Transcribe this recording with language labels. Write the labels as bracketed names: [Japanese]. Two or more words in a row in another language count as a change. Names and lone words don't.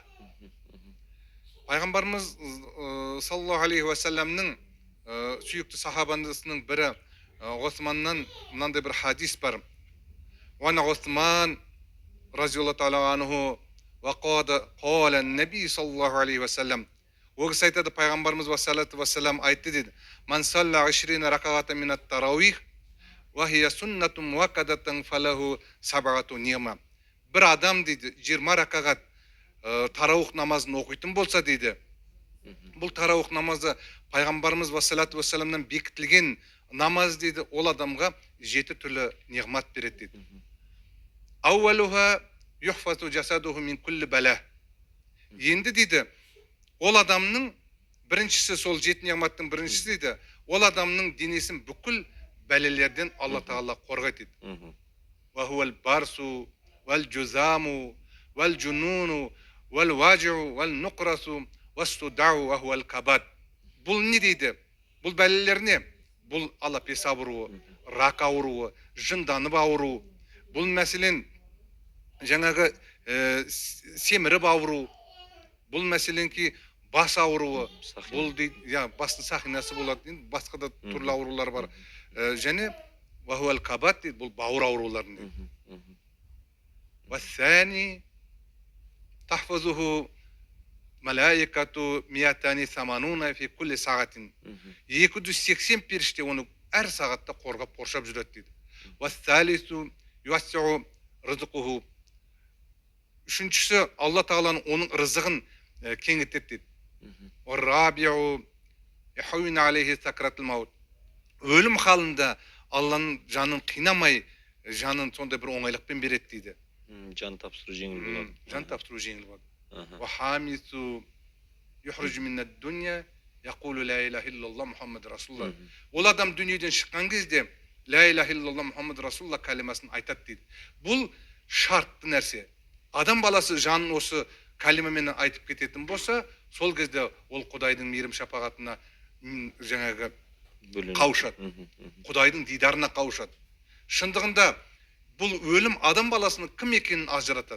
[Kazakh] Пайғамбарымыз [Arabic] صلى الله عليه وسلم [Kazakh] сүйікті сахабасының бірі Османнан мынандай бір хадис бар. [Arabic] وعن عثمان رضي الله تعالى عنه قال النبي صلى الله عليه وسلم. [Kazakh] Ол кісі айтады, пайғамбарымыз вассалам айтты дейді. [Arabic] من صلى 20 ركعة من التراويح وهي سنة مؤكدة فله سبع نعم. [Kazakh] Бір адам дейді 20 ракағат тараух намазын оқитын болса дейді, бұл тараух намазы пайғамбарымыз вассаламнан бекітілген намаз дейді, ол адамға 7 түрлі неғмат береді дейді. [Arabic] أولها يحفظ جسده من كل بلاء. [Kazakh] Енді дейді, ол адамның біріншісі, сол 7 неғматтың біріншісі дейді, ол адамның денесін бүкіл бәлелерден Алла тағала қорғайды дейді. [Arabic] وهو البرص والجذام والجنون والوجع والنقرس والصداع وهو الكبد. [Kazakh] Бұл не дейді? Бұл бәлелер не? Бұл алапес ауруы, рак ауруы, жынданып ауруы. Бұл мәселен жаңағы семіріп ауруы. Бұл мәселен ки бас ауруы. Бұл дейді, бастың сақинасы болады. Басқа да түрлі аурулар бар. Және [Arabic] وهو الكبد [Kazakh] дейді, бұл бауыр ауруларын дейді. [Arabic] والثاني تحفظه ملائكة مئتان وثمانون في كل ساعة. [Kazakh] 280 періште оны әр сағатта қорғап қоршап жүреді дейді. [Arabic] والثالث يوسع رزقه. [Kazakh] Үшіншісі, Алла тағаланың оның рызығын кеңітеді дейді. [Arabic] والرابع يهون عليه سكرات الموت. [Kazakh] Өлім халында Алланың жанын қинамай, жанын сондай бір оңайлықпен береді дейді. Жан тапсыру жеңіл болады. Жан тапсыру жеңіл болады. [Arabic] والخامس يخرج من الدنيا يقول لا إله إلا الله محمد رسول الله. [Kazakh] Ол адам дүниеден шыққан кезде [Arabic] لا إله إلا الله محمد رسول الله [Kazakh] кәлимасын айтады дейді. Бұл шартты нәрсе. Адам баласы жанын осы кәлимамен айтып кететін болса, сол кезде ол Құдайдың мейірім шапағатына жаңағы қауышады. Құдайдың дидарына қауышады. Шындығында бұл өлім адам баласының кім екенін ажыратады.